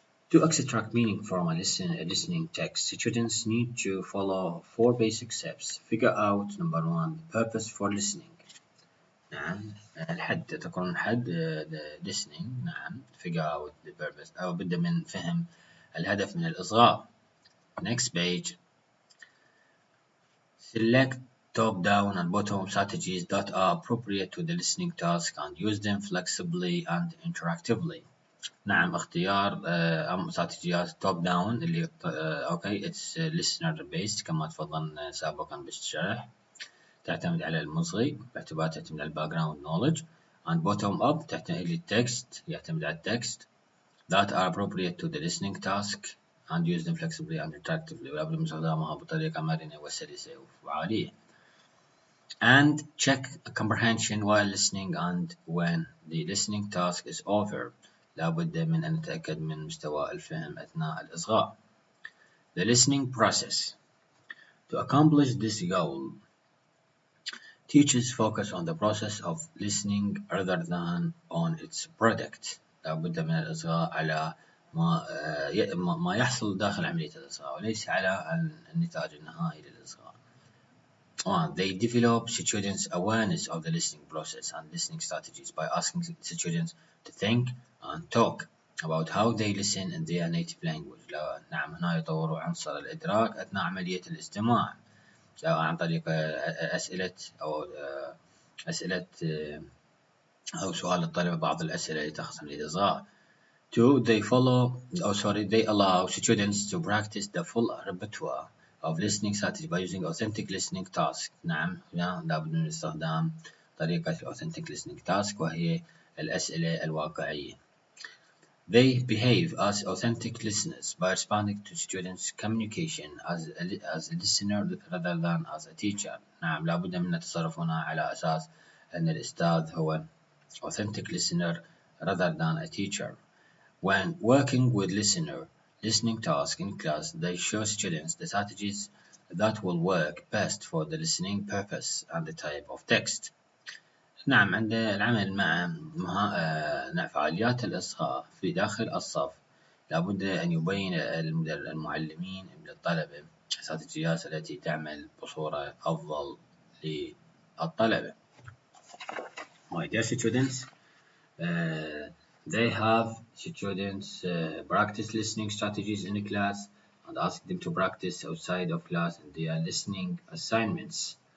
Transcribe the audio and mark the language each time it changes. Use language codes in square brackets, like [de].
[en] To extract meaning from a listening text, students need to follow 4 basic steps. Figure out, number 1, the purpose for listening. [ar] نعم. الحد تكون حد the listening. نعم. [en] figure out the purpose [ar] أو بدأ من فهم الهدف من الإصغاء. [en] next page. Select top-down and bottom strategies that are appropriate to the listening task and use them flexibly and interactively. [ar] نعم. اختيار استراتيجيات top down اللي اوكي [en] it's listener based [ar] كما تفضلنا سابقا بالشرح، تعتمد على المصغي باعتبار تعتمد على الباك جراوند knowledge، and bottom up تعتمد على التكست، يعتمد على التكست [en] that are appropriate to the listening task and use them flexibly and interactively، [ar] ولا بد من استخدامها بطريقة مرنة وسلسة وفعالية. [en] And check comprehension while listening and when the listening task is over. [ar] لا بد من أن نتأكد من مستوى الفهم أثناء الإصغاء. [en] The listening process. To accomplish this goal, teachers focus on the process of listening rather than on its product. [ar] لا بد من الإصغاء على ما يحصل داخل عملية الإصغاء وليس على النتاج النهائي للإصغاء. [en] They develop students' awareness of the listening process and listening strategies by asking students to think and talk about how they listen in their native language. [ar] نعم. هنا يطوروا عنصر الإدراك أثناء عملية الاستماع، سواء عن طريق أسئلة أو سؤال الطلبة بعض الأسئلة اللي تخص الإصغاء. [en] Two, they allow students to practice the full repertoire of listening strategy by using authentic listening task. [ar] نعم. لابد من استخدام طريقة authentic listening task وهي الأسئلة الواقعية. [en] They behave as authentic listeners by responding to students' communication as a listener rather than as a teacher. [ar] نعم. لابد من التصرف هنا على أساس أن الأستاذ هو authentic listener [en] rather than a teacher. When working with listening tasks in class, they show students the strategies that will work best for the listening purpose and the type of text. [ar] نعم. عند العمل مع فعاليات الإصغاء في داخل الصف، لابد أن يبين المعلمين للطلبة الاستراتيجيات التي تعمل بصورة أفضل للطلبة. [en] My dear students, they have students practice listening strategies in class and ask them to practice outside of class in their listening assignments.